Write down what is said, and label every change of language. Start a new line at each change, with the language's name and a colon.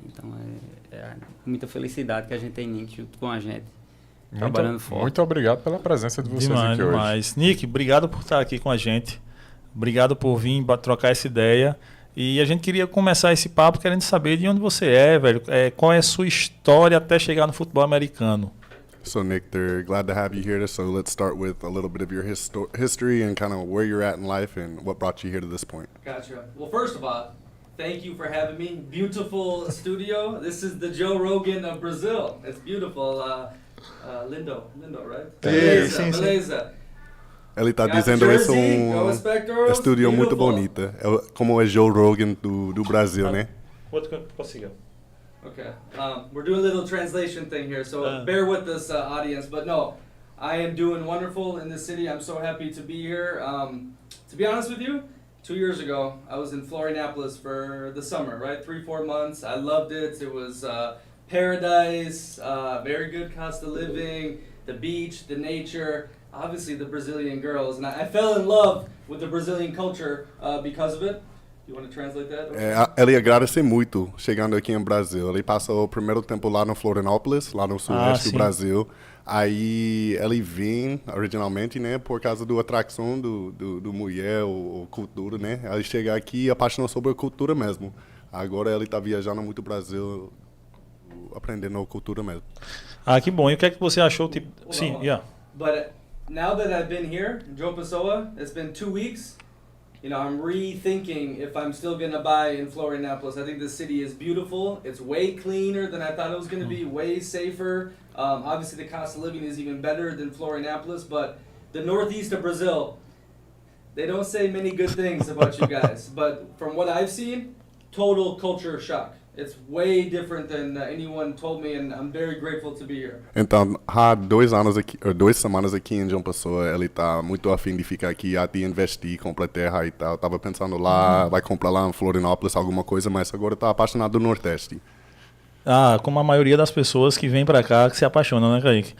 Portuguese: Então é muita felicidade que a gente tem Nick junto com a gente, trabalhando forte. Muito obrigado pela presença de vocês aqui hoje. Demais. Nick, obrigado por estar aqui com a gente, obrigado por vir trocar essa ideia. E a gente queria começar esse papo querendo saber de onde você é, velho. Qual é a sua história até chegar no futebol americano?
English: So, Nick, they're glad to have you here. So let's start with a little bit of your history and kind of where you're at in life and what brought you here to this point. Gotcha. Well, first of all, thank you for having me. Beautiful studio. This is the Joe Rogan of Brazil. It's beautiful. Lindo, right? Beleza.
Portuguese: Ele está dizendo isso um estúdio muito bonito. Como é Joe Rogan do Brasil, né? Consiga.
English: Okay. We're doing a little translation thing here, so bear with us, audience. But no, I am doing wonderful in this city. I'm so happy to be here. To be honest with you, 2 years ago, I was in Florianopolis for the summer, right? 3-4 months. I loved it. It was paradise, very good cost of living, the beach, the nature. obviously the Brazilian girls, and I fell in love with the Brazilian culture because of it. You want to translate that?
Portuguese: Ele agradece muito chegando aqui em Brasil. Ele passou o primeiro tempo lá no Florianópolis, lá no sudoeste do Brasil. Aí ele vem originalmente, né, por causa da atração do mulher, ou cultura, né? Ele chega aqui e apaixonou sobre a cultura mesmo. Agora ele está viajando muito o Brasil, aprendendo a cultura mesmo. Ah, que bom. E o que é que você achou? Tipo, sim, yeah.
English: But now that I've been here in João Pessoa, it's been 2 weeks. You know, I'm rethinking if I'm still going to buy in Florianópolis. I think the city is beautiful. It's way cleaner than I thought it was going to be, way safer. Obviously, the cost of living is even better than Florianópolis, but the northeast of Brazil, they don't say many good things about you guys. But from what I've seen, total culture shock. It's way different than anyone told me, and I'm very grateful to be here.
Portuguese: Então, há 2 semanas aqui em João Pessoa, ele está muito afim de ficar aqui, até investir, comprar terra e tal. Tava pensando lá, vai comprar lá em Florianópolis alguma coisa, mas agora está apaixonado do Nordeste. Ah, como a maioria das pessoas que vem para cá que se apaixonam, né, Kaique?